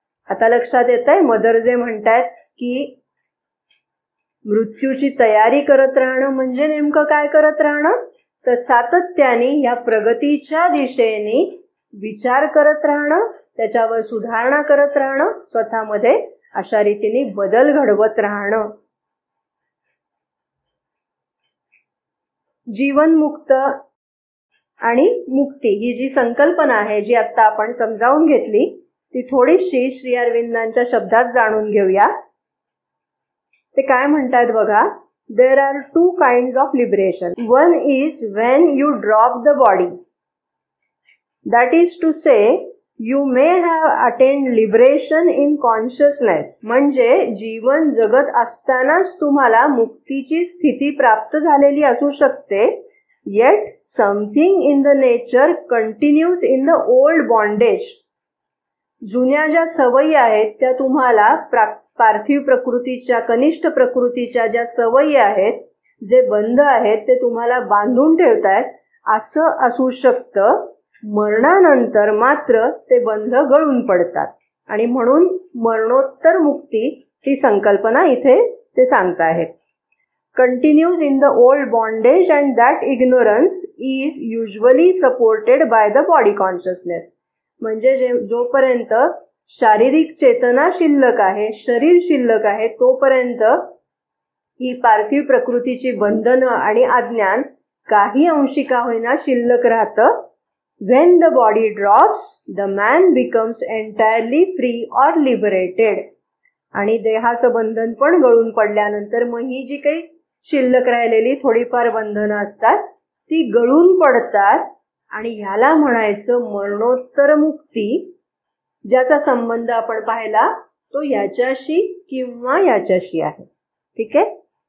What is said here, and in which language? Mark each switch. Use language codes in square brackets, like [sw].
[mr] आता लक्षात येतंय मदर जे म्हणतायत की मृत्यूची तयारी करत राहणं म्हणजे नेमकं काय करत राहणं, तर सातत्याने या प्रगतीच्या दिशेने विचार करत राहणं, त्याच्यावर सुधारणा करत राहणं, स्वतःमध्ये अशा रीतीने बदल घडवत राहणं. जीवनमुक्त आणि मुक्ती ही जी संकल्पना आहे जी आता आपण समजावून घेतली ती थोडीशी श्री अरविंदांच्या शब्दात जाणून घेऊया. ते काय म्हणतात बघा. [en] There are two kinds of liberation. One is when you drop the body. That is to say, you may have attained liberation in consciousness. [mr] म्हणजे जीवन जगत असतानाच तुम्हाला मुक्तीची स्थिती प्राप्त झालेली असू शकते. [en] Yet something in the nature continues in the old bondage. [mr] जुन्या ज्या सवयी आहेत त्या तुम्हाला पार्थिव प्रकृतीच्या कनिष्ठ प्रकृतीच्या ज्या सवयी आहेत, जे बंध आहेत ते तुम्हाला बांधून ठेवतायत असं असू शकतं. मरणानंतर मात्र ते बंध गळून पडतात आणि म्हणून मरणोत्तर मुक्ती ही संकल्पना इथे ते सांगताहेत. [en] Continues in the old bondage and that ignorance is usually supported by the body consciousness. [mr] म्हणजे जोपर्यंत शारीरिक चेतना शिल्लक आहे, शरीर शिल्लक आहे, तोपर्यंत ही पार्थिव प्रकृतीची बंधनं आणि अज्ञान काही अंशी का होईना शिल्लक राहतं. [en] When the body drops, the man becomes entirely free or liberated. [mr] आणि देहाचं बंधन पण गळून पडल्यानंतर मग ही जी काही शिल्लक राहिलेली थोडीफार बंधनं असतात ती गळून पडतात आणि ह्याला म्हणायचं मरणोत्तर मुक्ती. ज्याचा संबंध आपण पाहिला तो याच्याशी किंवा याच्याशी आहे. ठीक आहे.